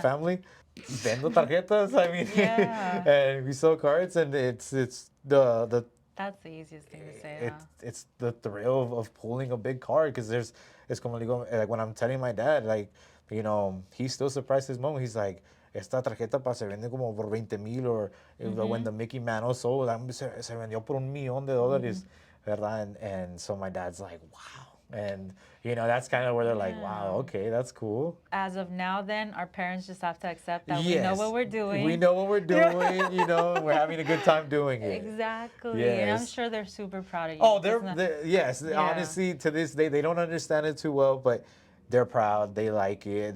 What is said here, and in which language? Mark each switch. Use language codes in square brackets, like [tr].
[en] family, [es] vendo tarjetas. [en] I mean, Yeah. and we sell cards, and it's the That's the easiest thing to say. it's the thrill of pulling a big card because it's [es] como digo, [en] like when I'm telling my dad, like, he's still surprised his mom. He's like, [es] esta tarjeta se vende como por 20,000, [en] or when the Mickey Mantle sold, [es] se vendió por $1,000,000, ¿verdad? [en] And so my dad's like, wow. And that's kind of where they're like, wow, okay, that's cool. As of now, then, our parents just have to accept that we know what we're doing. We know what we're doing, we're having a good time doing it. Exactly. Yes. And I'm sure they're super proud of you. Oh, yes. Yeah. Honestly, to this day, they don't understand it too well, but they're proud. They like it.